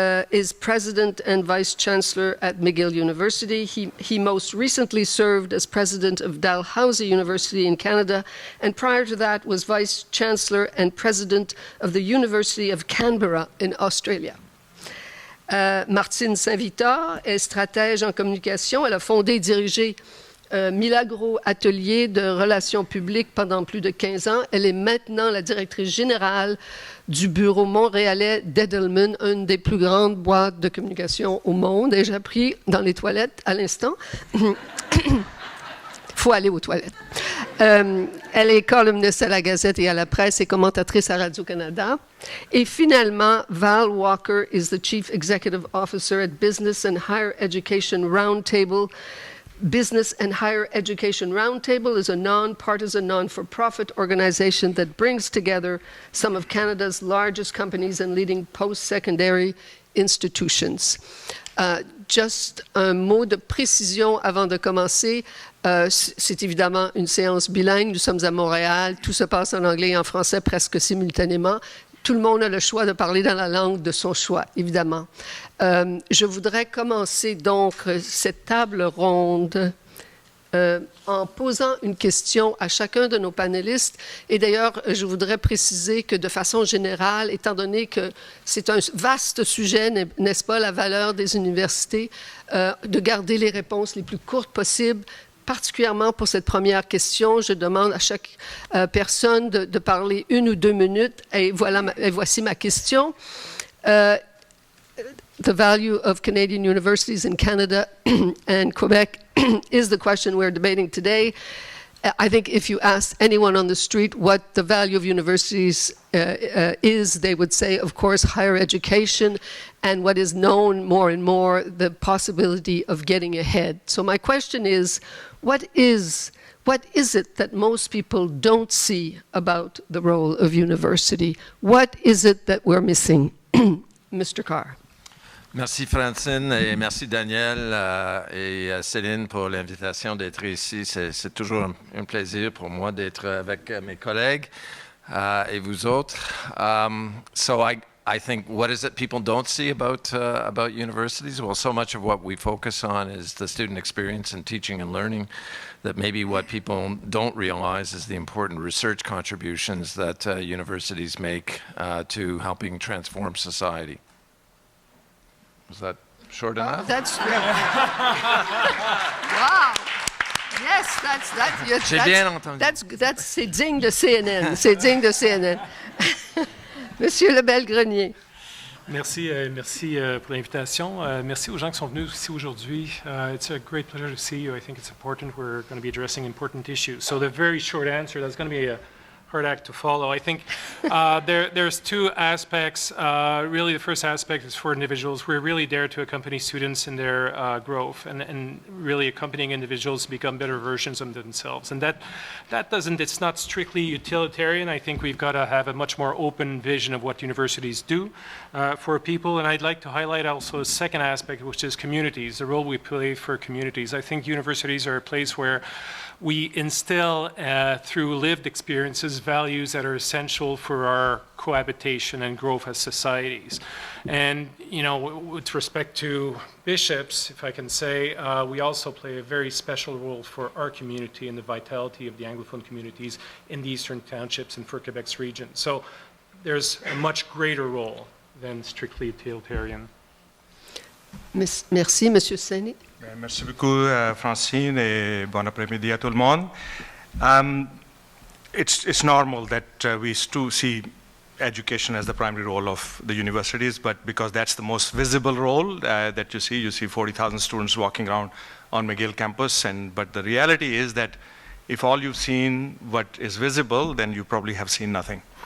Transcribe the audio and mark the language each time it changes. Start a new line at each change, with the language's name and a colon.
English: is president and vice chancellor at McGill University. He most recently served as president of Dalhousie University in Canada, and prior to that was vice chancellor and president of the University of Canberra in Australia.
French: Martine Saint-Victor est stratège en communication. Elle a fondé et dirigé Milagro Atelier de relations publiques pendant plus de 15 ans. Elle est maintenant la directrice générale du bureau montréalais d'Edelman, une des plus grandes boîtes de communication au monde. Et j'ai appris dans les toilettes à l'instant. Il faut aller aux toilettes. Elle est columniste à la Gazette et à la Presse et commentatrice à Radio-Canada. Et finalement,
English: Val Walker is the Chief Executive Officer at Business and Higher Education Roundtable. Business and Higher Education Roundtable is a non-partisan, non-for-profit organization that brings together some of Canada's largest companies and leading post-secondary institutions.
French: Just un mot de précision avant de commencer. C'est évidemment une séance bilingue. Nous sommes à Montréal. Tout se passe en anglais et en français presque simultanément. Tout le monde a le choix de parler dans la langue de son choix, évidemment. Je voudrais commencer donc cette table ronde en posant une question à chacun de nos panélistes. Et d'ailleurs, je voudrais préciser que de façon générale, étant donné que c'est un vaste sujet, n'est-ce pas, la valeur des universités, de garder les réponses les plus courtes possibles. Particulièrement pour cette première question, je demande à chaque personne de parler 1 ou 2 minutes. Et voici ma question.
English: The value of Canadian universities in Canada and Quebec is the question we're debating today. I think if you asked anyone on the street what the value of universities is, they would say, of course, higher education, and what is known more and more, the possibility of getting ahead. So my question is, what is it that most people don't see about the role of university? What is it that we're missing? Mr. Carr.
French: Merci Francine et merci Daniel et Céline pour l'invitation d'être ici. C'est toujours un plaisir pour moi d'être avec mes collègues et vous autres.
English: So I think, what is it people don't see about universities? Well, so much of what we focus on is the student experience and teaching and learning, that maybe what people don't realize is the important research contributions that universities make to helping transform society. Was that short enough? That's wow. Yes,
French: J'ai bien entendu. C'est digne de CNN. C'est digne de CNN. Monsieur Lebel-Grenier. Merci pour l'invitation. Merci aux gens qui sont venus ici aujourd'hui.
English: It's a great pleasure to see you. I think it's important. We're going to be addressing important issues. So the very short answer, that's going to be a hard act to follow. I think there's 2 aspects. Really, the first aspect is for individuals. We're really there to accompany students in their growth and really accompanying individuals to become better versions of themselves. And that doesn't, it's not strictly utilitarian. I think we've got to have a much more open vision of what universities do for people. And I'd like to highlight also a second aspect, which is communities, the role we play for communities. I think universities are a place where we instill through lived experiences values that are essential for our cohabitation and growth as societies. And, you know, with respect to bishops, if I can say, we also play a very special role for our community and the vitality of the Anglophone communities in the Eastern Townships and for Quebec's region. So there's a much greater role than strictly utilitarian.
French: Merci, Monsieur Seni. Merci beaucoup, Francine, et bon après-midi à tout le monde.
English: It's normal that we still see education as the primary role of the universities, but because that's the most visible role that you see 40,000 students walking around on McGill campus, but the reality is that if all you've seen what is visible, then you probably have seen nothing.